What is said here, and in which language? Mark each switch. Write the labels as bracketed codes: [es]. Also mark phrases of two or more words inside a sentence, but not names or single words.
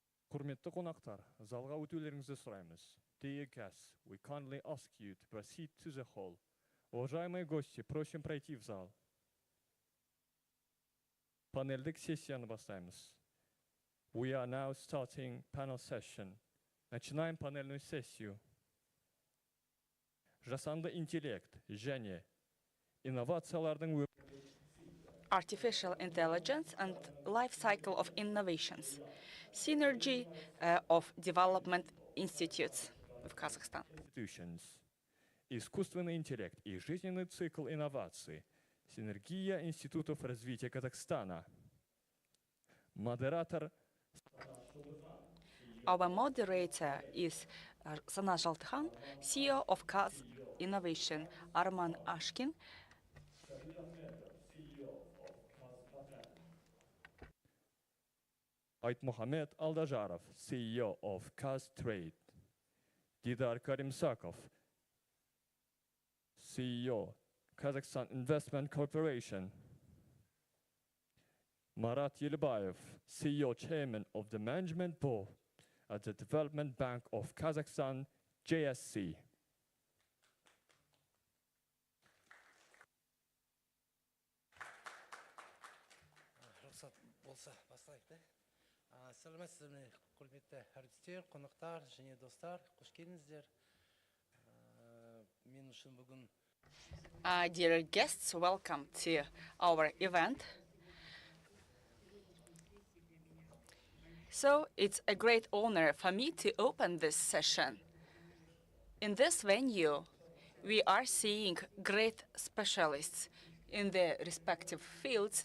[kk] Құрметті қонақтар, залға өтулеріңізді сұраймыз. [en] Dear guests, we kindly ask you to proceed to the hall. [ru] Уважаемые гости, просим пройти в зал. [kk] Панельдік сессияны бастаймыз. [en] We are now starting panel session. [ru] Начинаем панельную сессию. [kk] Жасанды интеллект және инновациялардың [en] Artificial intelligence and life cycle of innovations. Synergy of development institutes of Kazakhstan. [ru] Искусственный интеллект и жизненный цикл инноваций. Синергия институтов развития Казахстана. Модератор. [en] Our moderator is Sana Jaltykhan, CEO of Kaz Innovation, Arman Ashkin. Айтмухамед Алдажаров, CEO of Kaz Trade. Didar Karimsakov, CEO, Kazakhstan Investment Corporation. Marat Yelbayev, CEO, Chairman of the Management Board at the Development Bank of Kazakhstan, JSC. [kk] Сәлеметсіздер, құрметті әртістер, қонақтар және достар, қош келдіңіздер. Мен үшін бүгін [en] Dear guests, welcome to our event. So it's a great honor for me to open this session. In this venue, we are seeing great specialists in their respective fields.